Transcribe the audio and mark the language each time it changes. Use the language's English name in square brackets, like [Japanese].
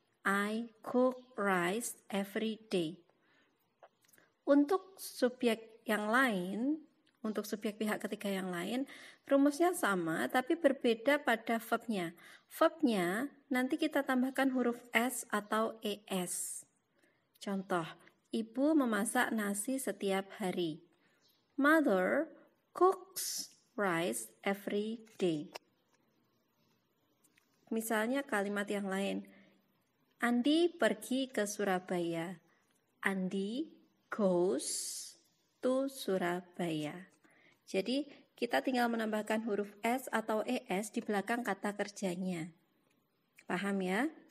[English] I cook rice every day. [Indonesian] Untuk subjek yang lain, untuk subjek pihak ketiga yang lain, rumusnya sama tapi berbeda pada verbnya. Verbnya nanti kita tambahkan huruf S atau ES. Contoh, ibu memasak nasi setiap hari. [English] Mother cooks rice every day. [Indonesian] Misalnya kalimat yang lain. Andi pergi ke Surabaya. [English] Andi goes to Surabaya. [Indonesian] Jadi kita tinggal menambahkan huruf S atau ES di belakang kata kerjanya. Paham ya?